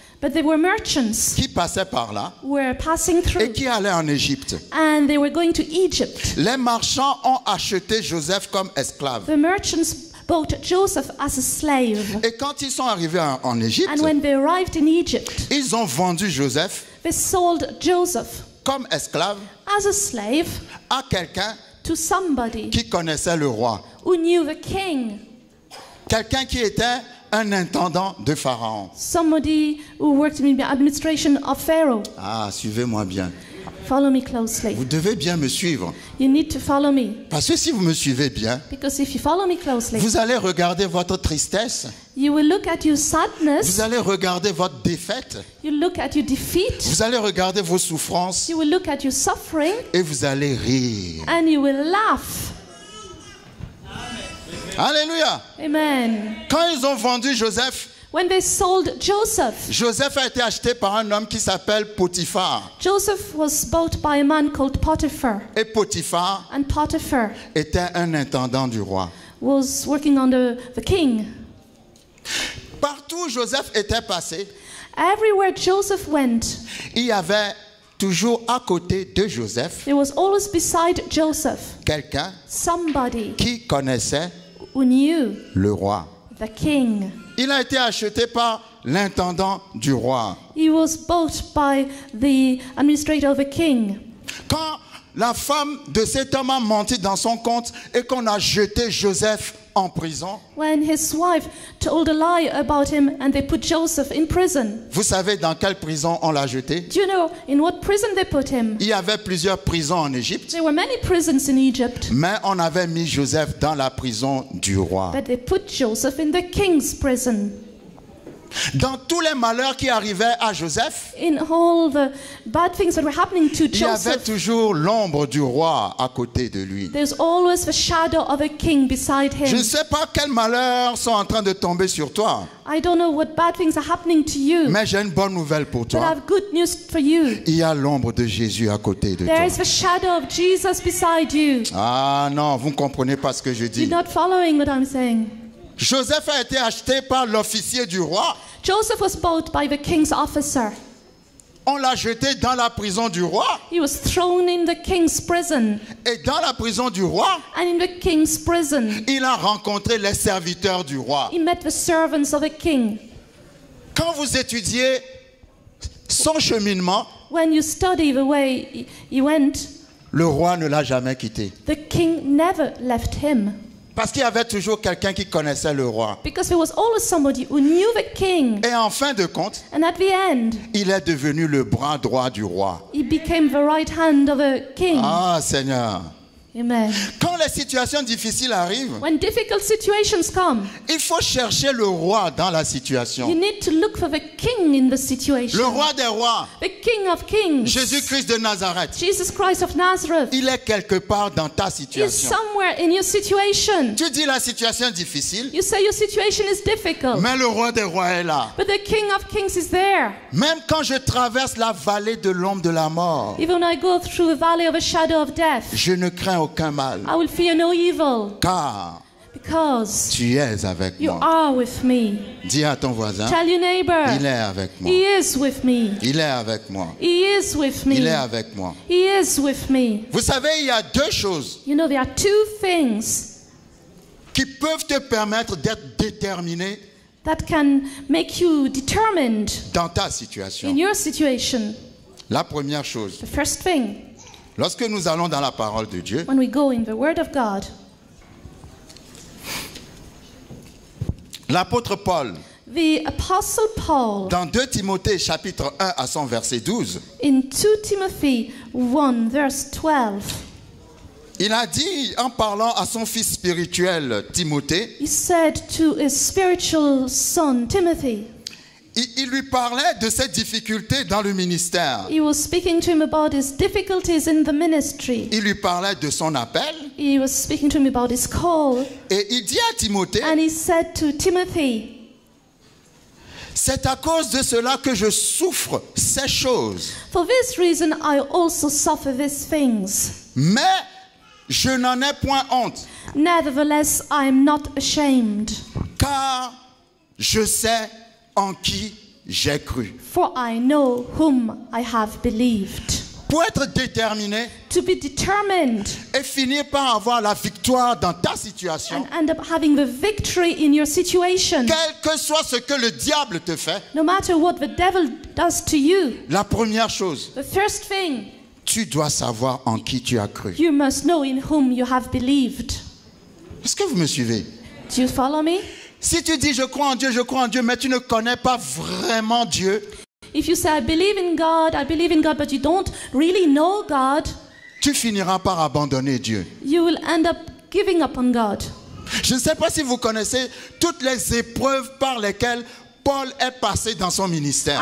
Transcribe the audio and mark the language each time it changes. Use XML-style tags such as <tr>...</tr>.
<en>but they were merchants</en> <fr>qui passaient par là</fr> <en>who were passing</en> <fr>et</fr> <en>through,</en> <fr>qui allaient en Égypte.</fr> <en>and they were going to Egypt.</en> <fr>Les marchands ont acheté Joseph comme esclave.</fr> <en>The merchants bought Joseph as a slave,</en> <fr>Et quand ils sont arrivés en Égypte,</fr> <en>and when they arrived in Egypt,</en> <fr>ils ont vendu Joseph</fr> <en>they sold Joseph</en> <fr>comme esclave</fr> <en>as a slave</en> <fr>à quelqu'un</fr> <en>to somebody</en> <fr>qui connaissait le roi.</fr> <en>who knew the king,</en> <fr>Quelqu'un qui était un intendant de Pharaon.</fr> <en>somebody who worked in the administration of Pharaoh.</en> <fr>Ah, suivez-moi bien.</fr> <en>Follow me closely.</en> <fr>Vous devez bien me suivre.</fr> <en>You need to follow me,</en> <fr>Parce que si vous me suivez bien,</fr> <en>because if you follow me closely,</en> <fr>vous allez regarder votre tristesse,</fr> <en>you will look at your sadness,</en> <fr>vous allez regarder votre défaite,</fr> <en>you look at your defeat,</en> <fr>vous allez regarder vos souffrances</fr> <en>you will look at your suffering,</en> <fr>et vous allez rire.</fr> <en>and you will laugh.</en> <fr>Alléluia.</fr> <en>Amen.</en> <fr>Quand ils ont vendu Joseph,</fr> <en>When they sold Joseph,</en> <fr>Joseph a été acheté par un homme qui s'appelle Potiphar.</fr> <en>Joseph was bought by a man called Potiphar,</en> <fr>Et Potiphar</fr> <en>and Potiphar</en> <fr>était un intendant du roi.</fr> <en>was working under the king.</en> <fr>Partout où Joseph était passé,</fr> <en>Everywhere Joseph went,</en> <fr>il y avait toujours à côté de Joseph</fr> <en>there was always beside Joseph</en> <fr>quelqu'un</fr> <en>somebody</en> <fr>qui connaissait</fr> <en>who knew</en> <fr>le roi.</fr> <en>the king.</en> <fr>Il a été acheté par l'intendant du roi.</fr> <en>He was bought by the administrator of the king.</en> <fr>Quand la femme de cet homme a menti dans son compte et qu'on a jeté Joseph en prison,</fr> <en>When his wife told a lie about him and they put Joseph in prison.</en> <fr>vous savez dans quelle prison on l'a jeté?</fr> <en>Do you know in what prison they put him?</en> <fr>Il y avait plusieurs prisons en Égypte,</fr> <en>There were many prisons in Egypt,</en> <fr>mais on avait mis Joseph dans la prison du roi.</fr> <en>but they put Joseph in the king's prison.</en> <fr>Dans tous les malheurs qui arrivaient à Joseph,</fr> <en>in all the bad things that were happening to</en> <fr>il y avait</fr> <en>Joseph,</en> <fr>toujours l'ombre du roi à côté de lui.</fr> <en>there's always the shadow of a king beside</en> <fr>Je ne</fr> <en>him.</en> <fr>sais pas quels malheurs sont en train de tomber sur toi,</fr> <en>I don't know what bad things are happening to you,</en> <fr>mais j'ai une bonne nouvelle pour</fr> <en>but I</en> <fr>toi.</fr> <en>have good news for you.</en> <fr>Il y a l'ombre de Jésus à côté de</fr> <en>There</en> <fr>toi.</fr> <en>is the shadow of Jesus beside you.</en> <fr>Ah non, vous ne comprenez pas ce que je</fr> <en>You're</en> <fr>dis.</fr> <en>not following what I'm saying.</en> <fr>Joseph a été acheté par l'officier du roi.</fr> <en>Joseph was bought by the king's officer.</en> <fr>On l'a jeté dans la prison du roi.</fr> <en>He was thrown in the king's prison.</en> <fr>Et dans la prison du roi,</fr> <en>And in the king's prison,</en> <fr>il a rencontré les serviteurs du roi.</fr> <en>he met the servants of the king.</en> <fr>Quand vous étudiez son cheminement,</fr> <en>When you study the way he went,</en> <fr>le roi ne l'a jamais quitté.</fr> <en>the king never left him.</en> <fr>Parce qu'il y avait toujours quelqu'un qui connaissait le roi.</fr> <en>Because there was always somebody who knew the king.</en> <fr>Et en fin de compte,</fr> <en>And at the end,</en> <fr>il est devenu le bras droit du roi.</fr> <en>he became the right hand of the king.</en> <fr>Ah Seigneur.</fr> <en>Amen.</en> <fr>Quand les situations difficiles arrivent,</fr> <en>When difficult situations come,</en> <fr>il faut chercher le roi dans la</fr> <en>you</en> <fr>situation.</fr> <en>need to look for the king in the</en> <fr>Le</fr> <en>situation.</en> <fr>roi des rois,</fr> <en>The king of kings.</en> <fr>Jésus-Christ de Nazareth,</fr> <en>Jesus Christ of Nazareth.</en> <fr>il est quelque part dans ta</fr> <en>Is</en> <fr>situation.</fr> <en>somewhere in your situation.</en> <fr>Tu dis la situation est difficile,</fr> <en>You say your situation is difficult,</en> <fr>mais le roi des rois est là.</fr> <en>but the King of Kings is there.</en> <fr>Même quand je traverse la vallée de l'ombre de la mort,</fr> <en>Even when I go through the valley of a shadow of death,</en> <fr>je ne crains aucun mal,</fr> <en>I will fear no evil,</en> <fr>car</fr> <en>because</en> <fr>tu es avec</fr> <en>you</en> <fr>moi.</fr> <en>are with me.</en> <fr>Dis à ton voisin,</fr> <en>Tell your</en> <fr>il</fr> <en>neighbor,</en> <fr>est avec moi.</fr> <en>he is with me.</en> <fr>Il est avec moi.</fr> <en>He is with me.</en> <fr>Il est avec moi.</fr> <en>He is with me.</en> <fr>Vous savez, il y a deux choses</fr> <en>You know, there are two things</en> <fr>qui peuvent te permettre d'être déterminé</fr> <en>that can make you determined</en> <fr>dans ta</fr> <en>in</en> <fr>situation.</fr> <en>your situation.</en> <fr>La première chose,</fr> <en>The first thing,</en> <fr>lorsque nous allons dans la parole de Dieu,</fr> <en>when we go in the Word of God,</en> <fr>l'apôtre Paul,</fr> <en>the Apostle Paul,</en> <fr>dans 2 Timothée chapitre 1 à son verset 12,</fr> <en>in 2 Timothy 1 verse 12,</en> <fr>il a dit en parlant à son fils spirituel Timothée,</fr> <en>he said to his spiritual son Timothy,</en> <fr>il lui parlait de ses difficultés dans le ministère.</fr> <en>he was speaking to him about his difficulties in the ministry.</en> <fr>Il lui parlait de son appel</fr> <en>He was speaking to him about his call,</en> <fr>et il dit à Timothée,</fr> <en>and he said to Timothy,</en> <fr>c'est à cause de cela que je souffre ces choses.</fr> <en>for this reason I also suffer these things.</en> <fr>Mais je n'en ai point honte,</fr> <en>Nevertheless, I am not ashamed,</en> <fr>car je sais en qui j'ai cru.</fr> <en>for I know whom I have believed.</en> <fr>Pour être déterminé</fr> <en>To be determined</en> <fr>et finir par avoir la victoire dans ta situation,</fr> <en>and end up having the victory in your situation,</en> <fr>quel que soit ce que le diable te fait,</fr> <en>no matter what the devil does to you,</en> <fr>la première chose,</fr> <en>the first thing,</en> <fr>tu dois savoir en qui tu as cru.</fr> <en>you must know in whom you have believed.</en> <fr>Est-ce que vous me suivez?</fr> <en>Do you follow me?</en> <fr>Si tu dis je crois en Dieu, mais tu ne connais pas vraiment Dieu,</fr> <en>If you say, I believe in God, but you don't really know God,</en> <fr>tu finiras par abandonner Dieu.</fr> <en>you will end up giving up on God.</en> <fr>Je ne sais pas si vous connaissez toutes les épreuves par lesquelles Paul est passé dans son ministère.</fr>